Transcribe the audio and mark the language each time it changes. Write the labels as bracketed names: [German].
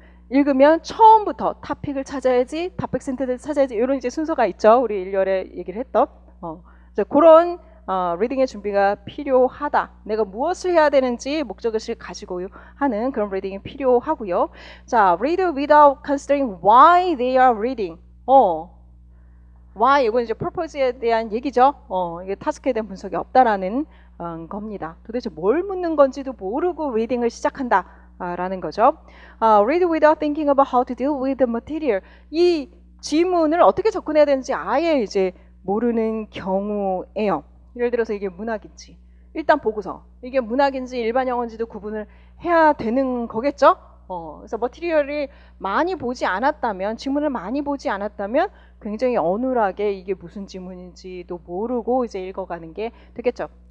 [Korean] 읽으면 처음부터 토픽을 찾아야지, 토픽 센터를 찾아야지, 이런 이제 순서가 있죠. 우리 1월에 얘기를 했던 그런 리딩의 준비가 필요하다. 내가 무엇을 해야 되는지 목적의식을 가지고 하는 그런 리딩이 필요하고요. 자, [English] read without considering why they are reading. [Korean] why, 이건 이제 purpose에 대한 얘기죠. 이게 타스크에 대한 분석이 없다라는 겁니다. 도대체 뭘 묻는 건지도 모르고 리딩을 시작한다 라는 거죠. [English] read without thinking about how to deal with the material. [Korean] 이 지문을 어떻게 접근해야 되는지 아예 이제 모르는 경우예요. 예를 들어서 이게 문학인지 일단 보고서 이게 문학인지 일반 영어인지도 구분을 해야 되는 거겠죠. 그래서 머티리얼을 많이 보지 않았다면, 지문을 많이 보지 않았다면 굉장히 어눌하게 이게 무슨 지문인지도 모르고 이제 읽어가는 게 되겠죠.